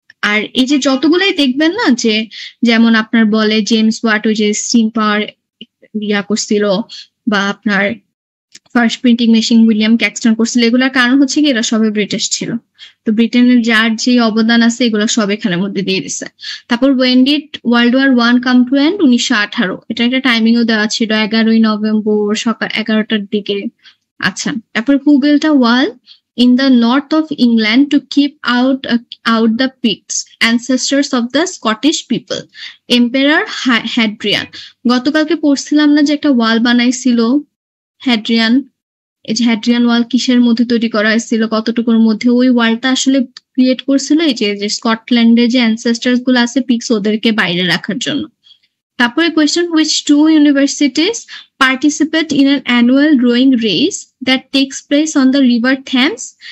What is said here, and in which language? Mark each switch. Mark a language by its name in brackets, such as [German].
[Bangla] আর এই যে যতগুলাই দেখবেন না যে যেমন আপনার বলে জেমস ওয়াট ওই যে স্টিম পাওয়ার করছিল, বা আপনার first printing machine William Caxton করছিল, এগুলোর কারণ হচ্ছে কি এরা সবাই ব্রিটিশ ছিল। তো ব্রিটেনের যার যে অবদান আছে এগুলো সব এখানের মধ্যে দিয়ে দিচ্ছে। তারপর [English] When did world war 1 come to end? 1918। [Bangla] এটা একটা টাইমিংও দেওয়া ছিল 11ই নভেম্বর সকাল 11টার দিকে। আচ্ছা, তারপর [English] Who built a wall in the north of England to keep out the Picts, ancestors of the Scottish people, Emperor Hadrian। [Bangla] গতকালকে পড়ছিলাম না যে একটা ওয়াল বানাইছিল হ্যাড্রিয়ান। এই যে হ্যাড্রিয়ান ওয়াল কিসের মধ্যে তৈরি করা হয়েছিল, কতটুকুর মধ্যে? ওই ওয়ালটা আসলে ক্রিয়েট করছিল এই যে স্কটল্যান্ডে যে অ্যানসেস্টার্স গুলো আছে পিক্স, ওদেরকে বাইরে রাখার জন্য। তারপরে question [English] which two universities participate in an annual rowing race that takes place on the river Thames?